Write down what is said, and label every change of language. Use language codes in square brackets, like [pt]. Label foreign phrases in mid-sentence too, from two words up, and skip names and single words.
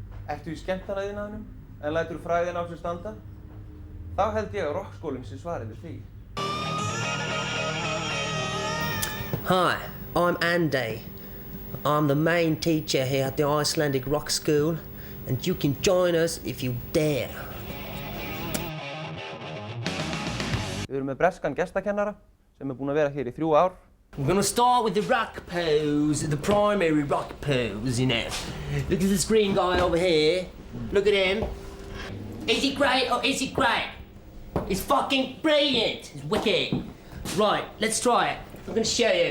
[is] Ertu í skemmtanaiðnaðinum en lætur fræðin á sér standa? Þá held ég að rockskólinn sé svarið við því. [en] Hi, I'm Andy. I'm the main teacher here at the Icelandic Rock School, and you can join us if you dare. [is] Við erum með breskan gestakennara sem búinn að vera hér í 3 ár. [en] We're gonna start with the rock pose, the primary rock pose, you know. Look at this green guy over here. Look at him. Is he great or is he great? He's fucking brilliant. He's wicked. Right, let's try it. I'm gonna show you.